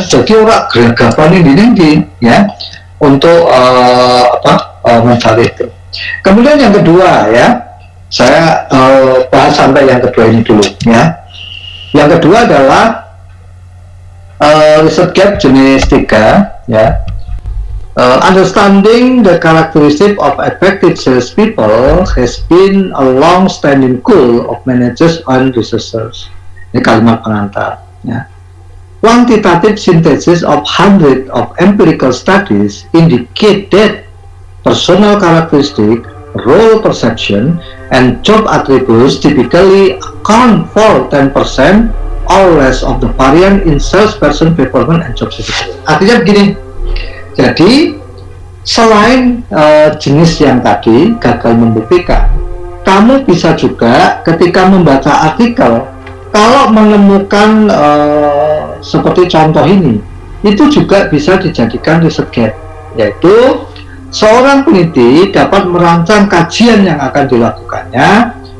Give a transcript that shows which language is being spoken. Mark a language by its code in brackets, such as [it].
[id] Jadi orang geragapan ini ya untuk mencari itu. Kemudian yang kedua ya, saya bahas sampai yang kedua ini dulu ya. Yang kedua adalah riset gap jenis 3 ya. [en] Understanding the characteristic of effective salespeople has been a long-standing goal of managers and researchers. [id] Ini kalimat pengantar ya. [en] Quantitative synthesis of hundreds of empirical studies indicate that personal characteristic, role perception, and job attributes typically account for 10% or less of the variance in salesperson performance and job satisfaction. [id] Artinya begini, jadi selain jenis yang tadi gagal membuktikan, kamu bisa juga ketika membaca artikel, kalau menemukan seperti contoh ini, itu juga bisa dijadikan riset gap, yaitu seorang peneliti dapat merancang kajian yang akan dilakukannya